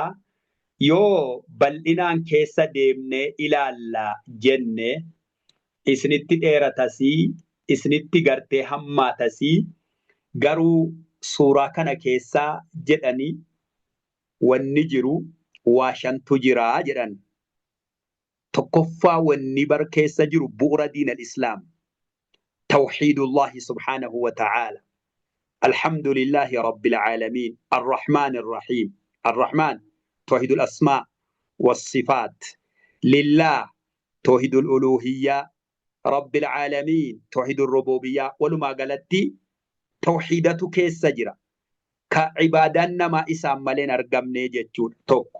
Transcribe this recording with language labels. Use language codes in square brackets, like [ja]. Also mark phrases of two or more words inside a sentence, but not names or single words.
[om] Yoo bal'inaan keessa deemnee ilaalla jenne isinitti dheeratasii isinitti gartee hammaatasii garuu suuraa kana keessaa jedhanii wanni jiru waa shantu jiraa jedhan. tokkoffaa wanni bar keessa jiru bu'uura [ar] دين الإسلام توحيد الله سبحانه وتعالى الحمد لله رب العالمين الرحمن الرحيم الرحمن توحيد الأسماء والصفات لله توحيد الألوهية رب العالمين توحيد الربوبية [om] walumaa galatti tawxiidatu keessa jira ka ibaadaan namaa isaan maleen argamne jechuudha tokko.